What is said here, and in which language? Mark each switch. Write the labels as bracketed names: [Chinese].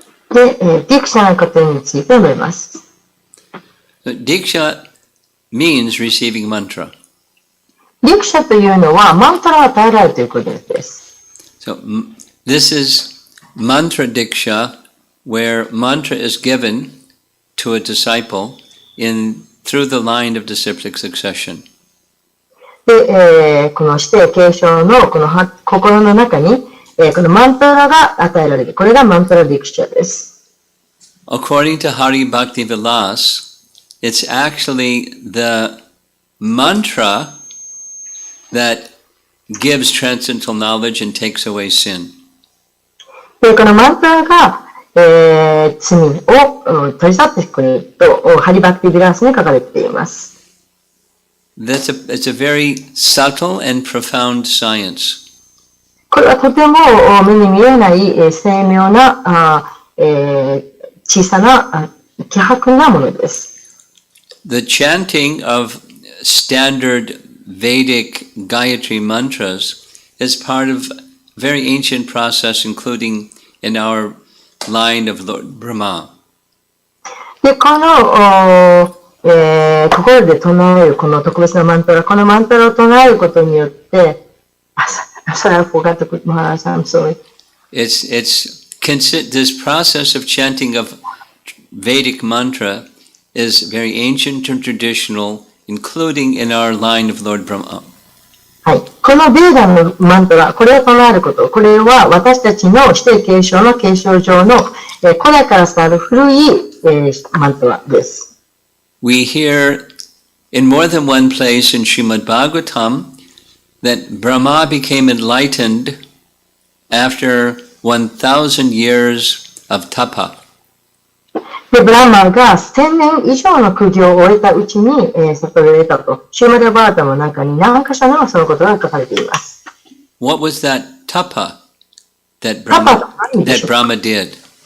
[Japanese] で、ディクシャのことについて述べます。 [English] Diksha means receiving mantra. [Japanese] ディクシャというのは、マントラを与えられるということです。 [English] So this is mantra diksha, where mantra is given to a disciple through the line of disciplic succession. [Japanese] で、この指定継承のこの心の中に、このマントラが与えられる。これがマントラディクシャです。 [English] According to Hari Bhakti Vilas, it's actually the mantra that gives transcendental knowledge and takes away sin. [Japanese] で、このマントラが、罪を取り去ってくれると、ハリバクティビラースに書かれています。 [English] It's a very subtle and profound science. [Japanese] これはとても目に見えない精妙な小さな希薄なものです。 [English] The chanting of standard Vedic Gayatri mantras is part of a very ancient process, including in our line of Lord Brahma. [Japanese] で、この心で唱えるこの特別なマントラ、このマントラを唱えることによって、 [English] sorry, I forgot to put Maharaj, I'm sorry. This process of chanting of Vedic mantra is very ancient and traditional, including in our line of Lord Brahma. [Japanese] はい。このベーダのマントラ、これを唱えること、これは私たちの指定継承の継承上の古代から伝わる古いマントラです。 [English] We hear in more than one place in Srimad Bhagavatam that Brahma became enlightened after 1,000 years of tapa. [Japanese] で、ブラマが1000年以上の苦行を終えたうちに、悟られたと。シューマダバータの中に何か所にもそのことが書かれています。 [English] What was that tapa that Brahma did?